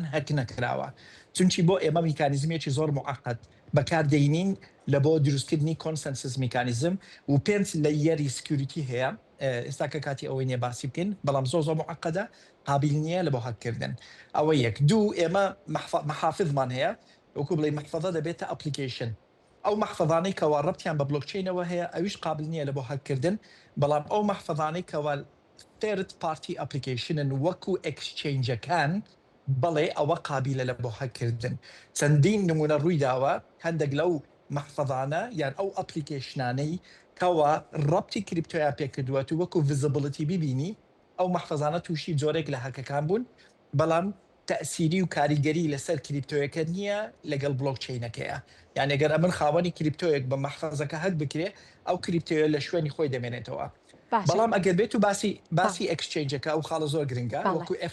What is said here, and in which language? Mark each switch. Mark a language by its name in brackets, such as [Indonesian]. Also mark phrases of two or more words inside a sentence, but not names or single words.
[Central Kurdish] هەک نەکراوە چونچی بۆ ئێمە میکانیزمێکی زۆر معقد بەکاردەینین لە بۆ دروستکردنی [English] consensus mechanism [Central Kurdish] و پێنج لە یەری سکیوریتی هەیە ئێستا کە کاتی ئەوەی نیە باسی بکەین بەڵام زۆر معقدە قابل نییە لە بۆ حەککردن ئەوە یەک دوو ئێمە محافظمان هەیە وەکو بڵێ محفەظە دەبێتە ئەپلیکیشن ئەو محفەظانەی کەوا ڕەبتیان بە بلۆکچینەوە هەیە ئەویش قابل نییە لە بۆ حەککردن بەڵام ئەو محفەظانەی کەوا [English] third party application [Central Kurdish] ن وەکو ئەکسچێنجەکان بەڵێ ئەوە قابلە لە بۆ حەککردن چەندین نمونە ڕووی داوە هەندێک لەو محفەظانە یان ئەو ئەپلیکیشنانەی کەوا ڕەبتی کریپتۆیان پێکردووە و وەکو ڤیزیبڵیتی ببینی ئەو محفەظانە تووشی جۆرێک لە هەکەکان بوون بەڵام تەسیری و کاریگەری لەسەر کریپتۆیەکە نییە لەگەڵ بلۆکچینەکەیە یان ئەگەر ئەمن خاوەنی کریپتۆیەک بە محفەزەکە هەک بکرێ ئەو کریپتۆیە لە شوێنی خۆی دەمێنێتەوە بەڵام ئەگەر بێت و باسی ئەکسچێنجەکە و خاڵە زۆر گرنگە وەکو